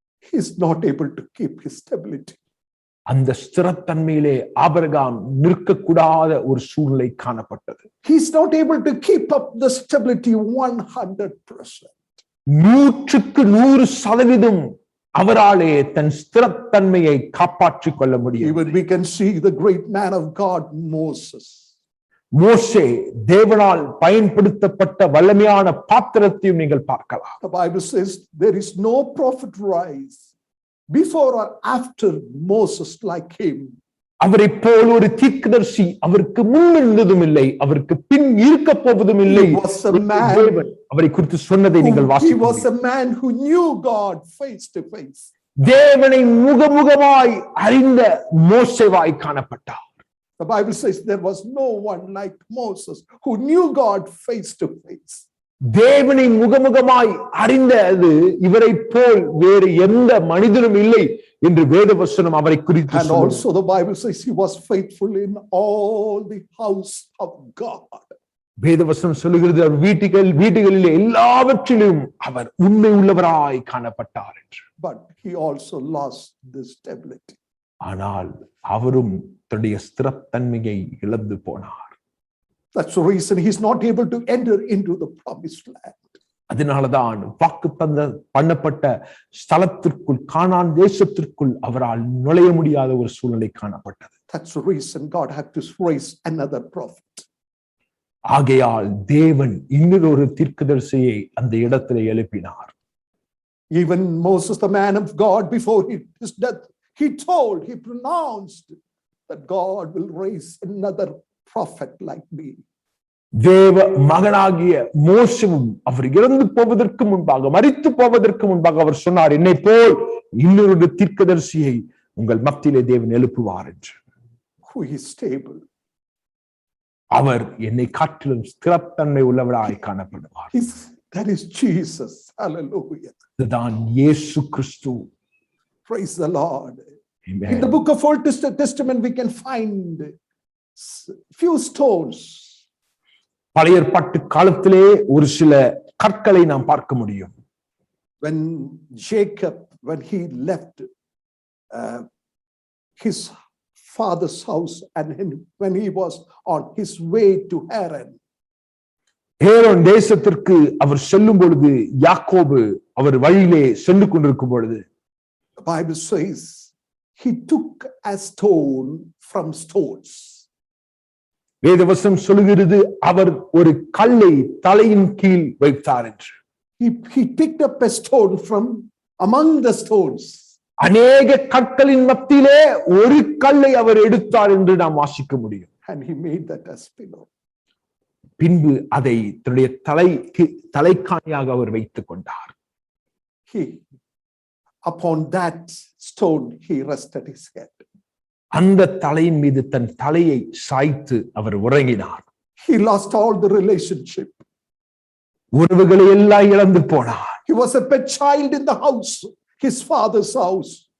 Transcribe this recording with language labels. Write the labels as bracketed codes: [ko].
[en] He is not able to keep his stability. [ta] அந்த ஸ்திரத்தன்மையிலே Abraham நிற்கக்கூடாத ஒரு சூழ்நிலை காணப்பட்டது. [en] He is not able to keep up the stability 100%. [ta] 100% அவராலே தன் ஸ்திரத்தன்மையை காப்பாற்றிக் கொள்ள முடியும். [en] Even we can see the great man of God, Moses. [ta] மோசே தேவனால் பயன்படுத்தப்பட்ட வல்லமையான பாத்திரத்தையும் நீங்கள் பார்க்கலாம். [en] The Bible says there is no prophet rise before or after Moses like him. [ta] அவரை போல் ஒரு தீர்க்கதரிசி அவருக்கு முன் இருந்ததும் இல்லை, அவருக்கு பின் இருக்க போவதும் இல்லை. அவரை குறித்து சொன்னதை நீங்கள் [en] He was a man who knew God face to face. [ta] தேவனை முகமுகமாய் அறிந்த மோசேவாய் காணப்பட்டார். [en] The Bible says there was no one like Moses who knew God face to face. [ta] தேவனை முகமுகமாய் அறிந்தது இவரை போல் வேறு எந்த மனிதனும் இல்லை என்று வேதவசனம் அவரை குறித்து [en] And also the Bible says he was faithful in all the house of God. [ta] வேதவசனம் சொல்லுகிறது அவர் வீடுகளில் எல்லாவற்றிலும் அவர் உண்மை உள்ளவராய் காணப்பட்டார் என்று. [en] But he also lost this stability. [ta] ஆனால் அவரும் தன்னுடைய ஸ்திரத்தன்மையை இழந்து போனார். [en] That's the reason he's not able to enter into the promised land. [ta] அதனாலதான் வாக்கு பண்ணப்பட்ட ஸ்தலத்திற்குள், கானான் தேசத்திற்குள் அவரால் நுழைய முடியாத ஒரு சூழ்நிலை காணப்பட்டது. [en] That's the reason God had to raise another prophet. [ta] ஆகையால் தேவன் இன்னொரு தீர்க்கதரிசியை அந்த இடத்திலே எழுப்பினார். [en] Even Moses, the man of God, before his death, he pronounced that God will raise another prophet like me. [ta] தேவ மகனாகிய மோசேவும் அவர் இறந்து போவதற்கு முன்பாக, மரித்து போவதற்கு முன்பாக அவர் சொன்னார், என்னை போல் இன்னொரு தீர்க்கதரிசியை உங்கள் மத்தியிலே தேவன் எழுப்புவார் என்று. [en] Who is stable? [ta] அவர் என்னை காட்டிலும் ஸ்திரத்தன்மை உள்ளவராய் காணப்படுவார். [en] That is Jesus. Hallelujah. [ta] இதுதான் இயேசு கிறிஸ்து. [en] Praise the Lord. Amen. In the book of Old Testament we can find few stones. [ta] பழைய ஏற்பாட்டு காலத்திலே ஒரு சில கற்களை நாம் பார்க்க முடியும். [en] When Jacob, when he left his father's house and when he was on his way to Haran. [ta] Aaron தேசத்திற்கு அவர் செல்லும் பொழுது, யாக்கோபு அவர் வழியிலே சென்று கொண்டிருக்கும் பொழுது, [en] The Bible says he took a stone from stones. [ta] வேதவசனம் சொல்லுகிறது அவர் ஒரு கல்லை தலையின் கீழ் வைத்தார் என்று. [en] He picked up a stone from among the stones. [ta] அநேக கற்களின் மத்தியிலே ஒரு கல்லை அவர் எடுத்தார் என்று நாம் வாசிக்க முடியும். [en] And he made that as pillow. [ta] பின்பு அதை தன்னுடைய தலைக்காணியாக அவர் வைத்துக் கொண்டார். [en] Upon that stone he rested his head. [ta] அந்த தலையின் மீது தன் தலையை சாய்த்து அவர் உறங்கினார். [en] He lost all the relationship. [ta] உறவுகளை எல்லாம் இழந்து போனார். [en] He was a pet child in the house, his father's house.